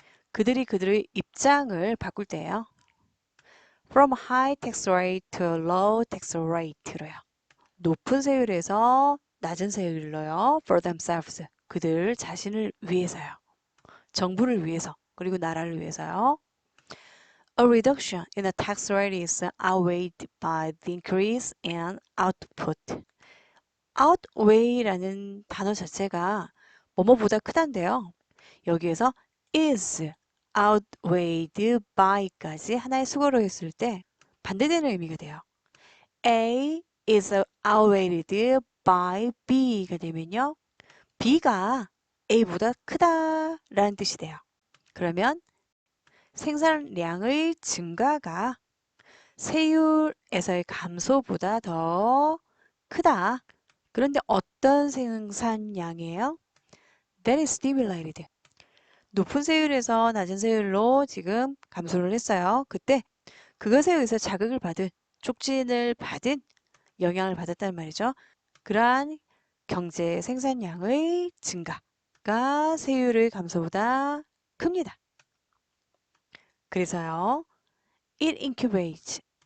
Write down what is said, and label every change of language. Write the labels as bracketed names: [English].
[Korean] 그들이 그들의 입장을 바꿀 때예요. [English] From high tax rate to low tax rate로요. [Korean] 높은 세율에서 낮은 세율로요. [English] For themselves. [Korean] 그들 자신을 위해서요. 정부를 위해서. 그리고 나라를 위해서요. [English] A reduction in the tax rate is outweighed by the increase in output. [Korean] outweigh라는 단어 자체가 뭐뭐보다 크다인데요. 여기에서 is outweighed by까지 하나의 수거로 했을 때 반대되는 의미가 돼요. A is outweighed by B가 되면요. B가 A보다 크다라는 뜻이 돼요. 그러면 생산량의 증가가 세율에서의 감소보다 더 크다. 그런데 어떤 생산량이에요? [English] That is stimulated. [Korean] 높은 세율에서 낮은 세율로 지금 감소를 했어요. 그때 그것에 의해서 자극을 받은, 촉진을 받은, 영향을 받았단 말이죠. 그러한 경제 생산량의 증가가 세율의 감소보다 큽니다. 그래서요, [English] it incubates.